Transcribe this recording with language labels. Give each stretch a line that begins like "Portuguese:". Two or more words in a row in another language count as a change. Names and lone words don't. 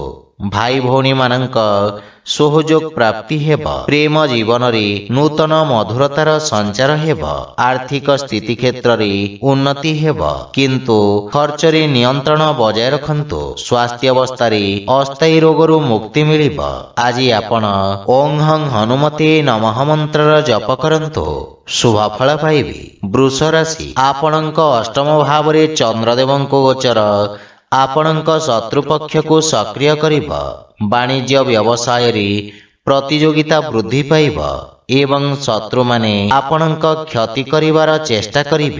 Odia: ଭାଇ ଭଉଣୀ ମାନଙ୍କ ସହଯୋଗ ପ୍ରାପ୍ତି ହେବ। ପ୍ରେମ ଜୀବନ ରେ ନୂତନ ମଧୁରତାର ସଞ୍ଚାର ହେବ। ଆର୍ଥିକ ସ୍ଥିତି କ୍ଷେତ୍ର ରେ ଉନ୍ନତି ହେବ। କିନ୍ତୁ ଖର୍ଚ୍ଚ ରେ ନିୟନ୍ତ୍ରଣ ବଜାୟ ରଖନ୍ତୁ। ସ୍ୱାସ୍ଥ୍ୟ ଅବସ୍ଥା ରେ ଅସ୍ଥାୟୀ ରୋଗରୁ ମୁକ୍ତି ମିଳିବ। ଆଜି ଆପଣ
Sanskrit: ଓଁ ହଂ ହନୁମତେ ନମଃ
Odia: ମନ୍ତ୍ର ଜପ କରନ୍ତୁ ଶୁଭ ଫଳ ପାଇବେ। ବୃଷ ରାଶି ଆପଣଙ୍କ ଅଷ୍ଟମ ଭାବ ରେ ଚନ୍ଦ୍ରଦେବଙ୍କ ଗୋଚର ଆପଣଙ୍କ ଶତ୍ରୁ ପକ୍ଷ କୁ ସକ୍ରିୟ କରିବ। ବାଣିଜ୍ୟ ବ୍ୟବସାୟ ରେ ପ୍ରତିଯୋଗିତା ବୃଦ୍ଧି ପାଇବ ଏବଂ ଶତ୍ରୁ ମାନେ ଆପଣଙ୍କ କ୍ଷତି କରିବାର ଚେଷ୍ଟା କରିବେ।